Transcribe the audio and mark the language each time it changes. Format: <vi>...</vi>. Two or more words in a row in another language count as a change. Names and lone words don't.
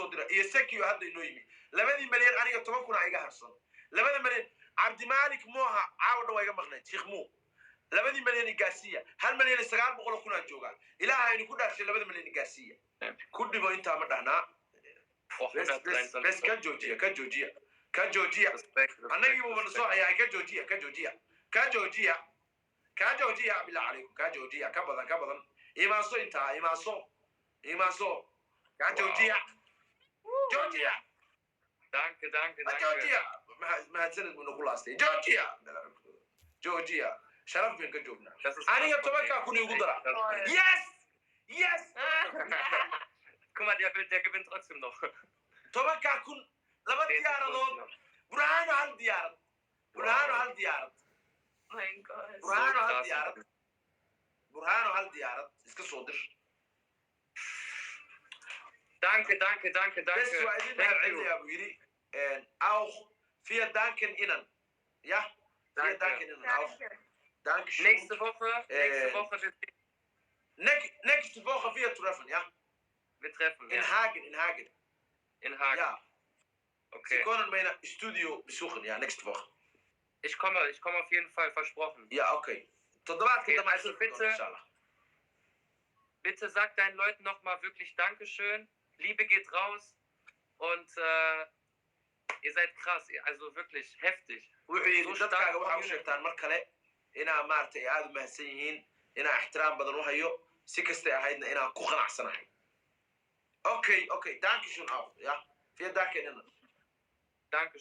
<so>soo dira iyo sekiyo hadda inoo yimi labadii milyan aniga 10,000 iga harsan labada milyan cabdimaalik mooha caawa dhan waa iga maqnayd sheekh muu labadii milyan i gaarsiiya hal milyan iyo 900,000 aan joogaa ilaaha inu ku dhaarshay labada milyan i gaarsiiya ku dhibo intaa ma dhahnaa bes ka joojiya annagii buu mana soo hayaa ka joojiya bilaa calaykum ka joojiya ka badan imaaso intaa imaaso ka joojiya</so> <de>Danke.</de> <so>joojiya mahadsanid buu nagu laastay joojiya sharaf bayn ka joognaa aniga 10,000 igu dara yes</so> <de>Guck mal, der gewinnt trotzdem noch.</de> <so>10,000 laba diyaaradood burhaano hal diyaarad</so> <de>Mein Gott.</de> <so>burhaano hal diyaarad iska soo dir</so> <de>Danke.</de> <so>bes waa idin mahadcelinayaa buu yidhi</so> <de>auch vier danken inan ja vier danken inan auch dankeschön Nächste Woche nächste Woche wir treffen ja wir treffen. in Hagen In Hagen. ja Okay. Sie können meine Studio besuchen ja nächste Woche Ich komme auf jeden Fall, versprochen.</de> <so>ja okay toddobaadka dambe</so> <de>Also bitte sag deinen Leuten nochmal wirklich Dankeschön. Liebe geht raus und ihr seid krass, also wirklich heftig.</de> <so>wuxuu yidhi dadkaaga waxaa u sheegtaan mar kale inaa maaragtay aada u mahadsan yihiin inaa ixtiraam badan u hayo si kastay ahaydna inaan ku qanacsanahay</so> <de>okay dankeschön auch ja vielen dank Dankeschön.</de>